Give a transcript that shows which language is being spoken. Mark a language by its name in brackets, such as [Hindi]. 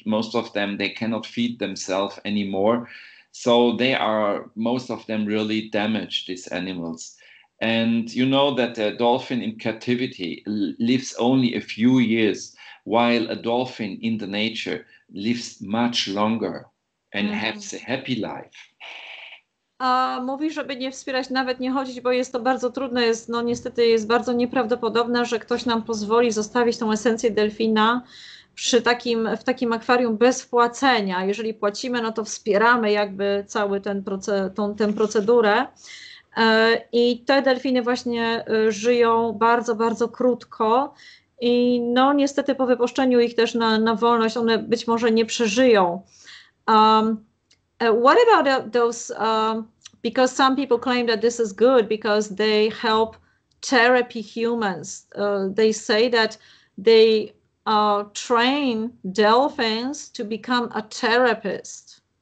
[English] Most of them, they cannot feed themselves anymore. So most of them really damaged, these animals. And you know that a dolphin in captivity lives only a few years, while a dolphin in the nature lives much longer and has a happy life. [Polish] Mówi, żeby nie wspierać, nawet nie chodzić, bo jest to bardzo trudne, niestety jest bardzo nieprawdopodobne, że ktoś nam pozwoli zostawić tą esencję delfina w takim akwarium bez wpłacenia. Jeżeli płacimy, no to wspieramy jakby cały tę procedurę. I te delfiny właśnie żyją bardzo, bardzo krótko i no niestety po wypuszczeniu ich też na wolność one być może nie przeżyją. [English] What about those, because some people claim that this is good because they help therapy humans. They say that they train dolphins to become a therapist.